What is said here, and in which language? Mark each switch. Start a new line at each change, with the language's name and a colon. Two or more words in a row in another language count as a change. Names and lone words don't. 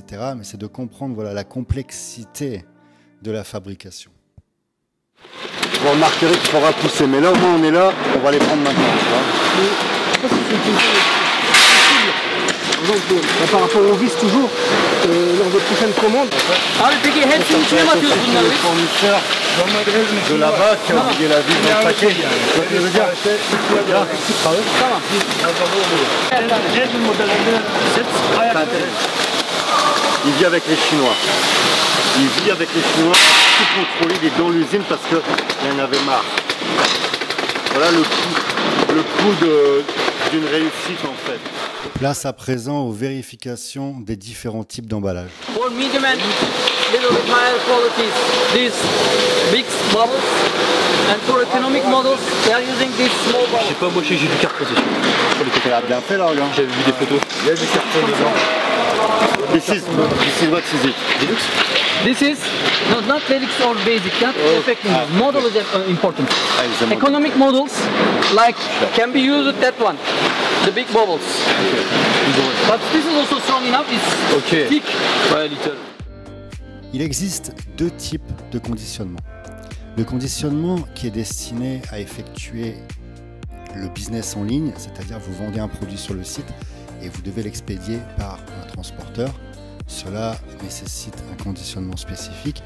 French: Mais c'est de comprendre la complexité de la fabrication. Vous remarquerez qu'il faudra pousser, mais là au moins on est là, on va les prendre maintenant. Donc, par rapport aux vis toujours, lors de prochaines commandes.
Turkish: Abi peki hepsini içine mi atıyoruz bunları?
French: Les fournisseurs de là-bas qui ont oublié la vis dans le paquet. Tu vois ce que je veux dire?
Turkish: Tamam.
French: Il vit avec les Chinois. Il vit avec les Chinois, tout contrôlé, il est dans l'usine parce qu'il en avait marre. Voilà le coût d'une réussite en fait. Place à présent aux vérifications des différents types d'emballage.
English: For medium and little bit higher qualities, these big bubbles, and for economic models, they are using these small
French: Je
English: bubbles.
French: sais pas, moi je sais que j'ai du carton sur les côtés. Il a bien fait là, regarde. J'avais vu des photos. Il y a du carton dedans.
English: This is what is it? Deluxe. This is not Deluxe or basic, not effective. Model is important. it's a model. Economic models like can be used with that one, the big bubbles. But this is also strong enough. It's Ok. thick.
French: Ouais, little. Il existe deux types de conditionnement. Le conditionnement qui est destiné à effectuer le business en ligne, c'est-à-dire vous vendez un produit sur le site et vous devez l'expédier par un transporteur. Cela nécessite un conditionnement spécifique.